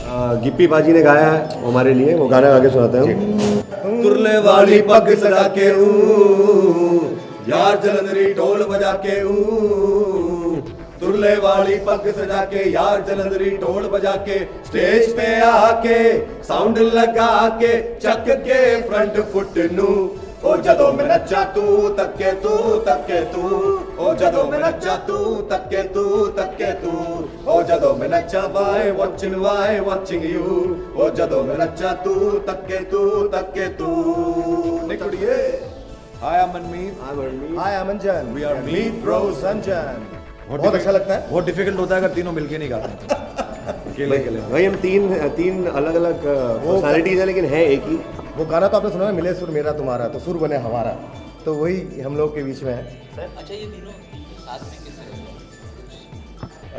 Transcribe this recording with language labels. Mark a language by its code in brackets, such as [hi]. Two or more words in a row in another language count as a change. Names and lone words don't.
[hi] गिप्पी बाजी ने गाया है हमारे लिए, वो गाना आगे सुनाते हैं। [pa] ਤੁਰਲੇ ਵਾਲੀ ਪੱਗ ਸਜਾ ਕੇ ਯਾਰ ਜਲੰਧਰੀ ਢੋਲ ਬਜਾ ਕੇ ਤੁਰਲੇ ਵਾਲੀ ਪੱਗ ਸਜਾ ਕੇ ਯਾਰ ਜਲੰਧਰੀ ਢੋਲ ਬਜਾ ਕੇ ਸਟੇਜ ਪੇ ਆਕੇ ਸਾਊਂਡ ਲਗਾ ਕੇ ਚੱਕ ਕੇ ਫਰੰਟ ਫੁੱਟ ਨੂੰ ਓ ਜਦੋਂ ਮੈਂ ਨੱਚਾਂ ਤੂੰ ਤੱਕੇਂ ਤੂੰ ਓ ਜਦੋਂ ਮੈਂ ਨੱਚਾਂ ਤੂੰ ਤੱਕੇਂ ਤੂੰ ਓ ਜਦੋਂ ਮੈਂ ਨੱਚਾਂ [en] why watching you [pa] ਓ ਜਦੋਂ ਮੈਂ ਨੱਚਾਂ ਤੂੰ ਤੱਕੇਂ ਤੂੰ ਨਿਕਲੀਏ। [en] Hi, I'm Manmeet. Hi, I'm Anjan. We are Meet Bros. Anjan. [hi] बहुत अच्छा लगता है। बहुत डिफिकल्ट होता है अगर तीनों मिलके नहीं गाते अकेले भाई हम तीन अलग अलग पर्सनालिटीज हैं लेकिन है एक ही। वो गाना तो आपने सुना है, मिले सुर मेरा तुम्हारा तो सुर बने हमारा, तो वही हम लोग के बीच में है। अच्छा, ये तीनों साथ में कैसे